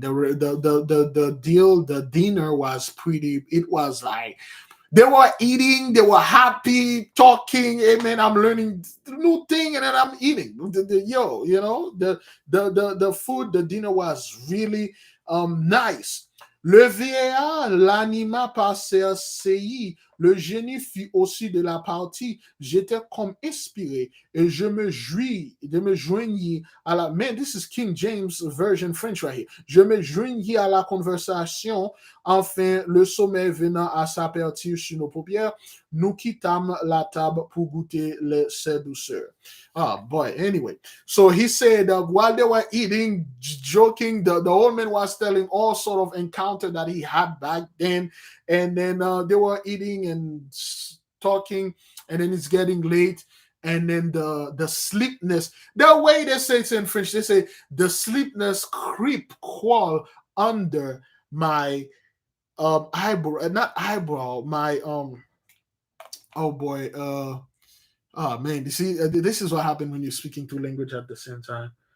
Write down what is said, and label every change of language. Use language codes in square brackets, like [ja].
[en] The dinner was pretty. It was like they were eating, they were happy, talking. Amen. I'm learning new thing, and then I'm eating. The food, the dinner was really nice. [fr] Le vieillard l'anima par ses CI. Le génie fit aussi de la partie. J'étais comme inspiré et je me joignis à la. [en] Man, this is King James Version French right here. [fr] Je me joignis à la conversation. Enfin, le sommeil venant à s'apertir sur nos paupières, nous quittâmes la table pour goûter ses douceurs. [en] Oh boy. Anyway, so he said while they were eating, joking, the old man was telling all sort of encounter that he had back then, and then they were eating and talking, and then it's getting late, and then the sleepness, the way they say it in French, they say the sleepness creep crawl under my eyebrow, not eyebrow, my oh boy, oh man, you see, this is what happened when you're speaking two language at the same time.